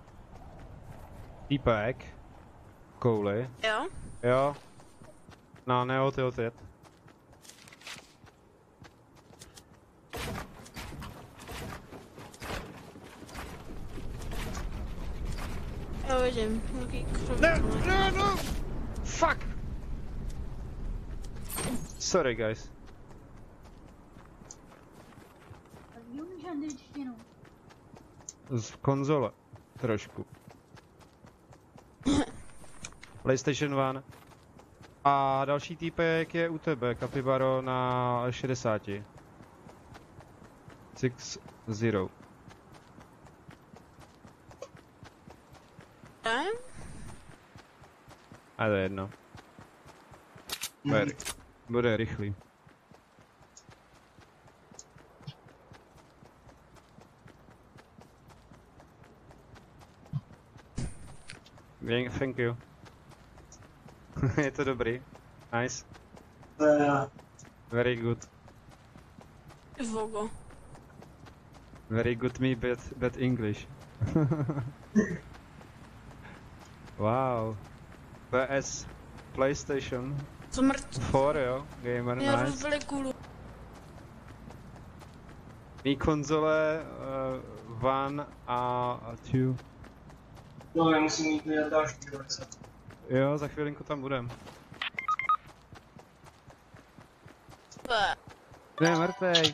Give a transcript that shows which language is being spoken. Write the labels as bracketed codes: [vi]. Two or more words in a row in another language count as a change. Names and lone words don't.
[cs] Týpek. Kouli. Jo? Jo. No, neodjet. Já vidím, nějaký krok. No! [en] Fuck! Sorry, guys. [cs] Tak umíš angličtinu. Z konzole. Trošku. PlayStation 1. A další týpek je u tebe, Capybaro na 60. 6-0. A to je jedno. Bude rychlý. [en] Thank you. [cs] Je to dobrý. [en] Nice. Very good. Vogo. Very good me, bad English. Wow. PS PlayStation [cs] Smrt. 4, jo? Gamer, Mě [en] nice. [cs] rozbili kůlu. Mí konzole 1 a 2. No, já musím jít na další roce. Jo, za chvilinku tam budem. Ne, mrtvej.